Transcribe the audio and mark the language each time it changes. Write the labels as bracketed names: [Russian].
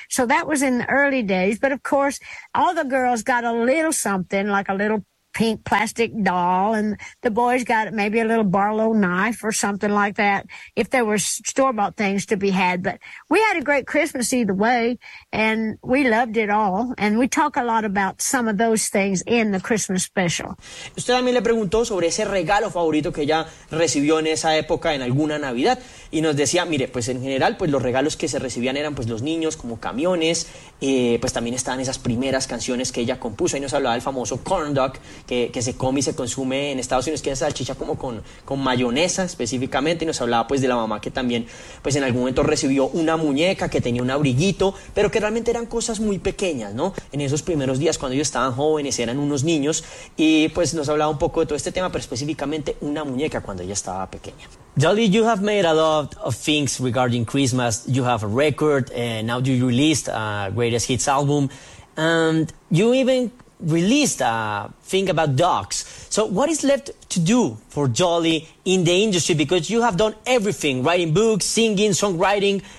[English] So that was in the early days. But of course, all the girls got a little something, like a little pink plastic doll, and the boys got maybe a little Barlow knife or something like that, if there were store-bought things to be had. But we had a great Christmas either way, and we loved it all, and we talk a lot about some of those things in the Christmas special. [Spanish] Usted también le preguntó sobre ese regalo favorito que ella recibió en esa época, en alguna Navidad, y nos decía, mire, pues en general, pues los regalos que se recibían eran pues los niños, como camiones, pues también estaban esas primeras canciones que ella compuso, y nos hablaba del famoso Corn Dog, que se come y se consume en Estados Unidos, que es salchicha como con mayonesa específicamente, y nos hablaba pues de la mamá que también pues en algún momento recibió una muñeca que tenía un abriguito, pero que realmente eran cosas muy pequeñas, ¿no? En esos primeros días cuando ellos estaban jóvenes, eran unos niños, y pues nos hablaba un poco de todo este tema, pero específicamente una muñeca cuando ella estaba pequeña. [English] Dolly, you have made a lot of things regarding Christmas. You have a record, and now you released a greatest hits album, and you even released a thing about dogs. So what is left to do for Dolly in the industry? Because you have done everything, writing books, singing, songwriting.